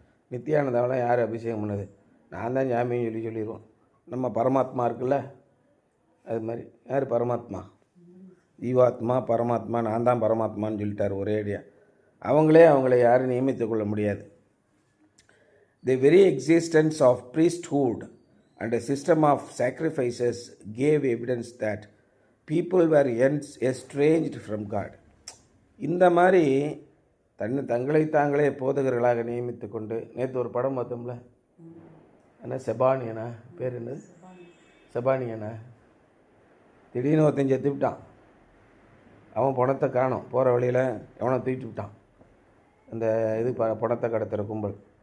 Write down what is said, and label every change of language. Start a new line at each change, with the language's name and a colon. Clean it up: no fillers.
Tamil: நித்யானந்தாவெலாம் யார் அபிஷேகம் பண்ணது, நான் தான் ஜாமின்னு சொல்லிடுவோம். நம்ம பரமாத்மா இருக்குல்ல, அது மாதிரி யார் பரமாத்மா, ஜீவாத்மா பரமாத்மா, நான் தான் பரமாத்மான்னு சொல்லிட்டார் ஒரே அடியா. அவங்களை யாரும் நியமித்து கொள்ள முடியாது.
English: The very existence of priesthood and a system of sacrifices gave evidence that people were estranged from God.
Tamil: இந்த மாதிரி தங்களை தாங்களே போதகர்களாக நியமித்து கொண்டு, நேற்று ஒரு படம் பார்த்தோம்ல, என்ன செபானியனா பேர், என்னது செபானியனா, திடீர்னு ஒருத்தன் செத்து விட்டான். அவன் பணத்தை காணோம், போகிற வழியில் எவனை தூக்கிட்டு விட்டான். அந்த பணத்தை கடத்துகிற கும்பல்.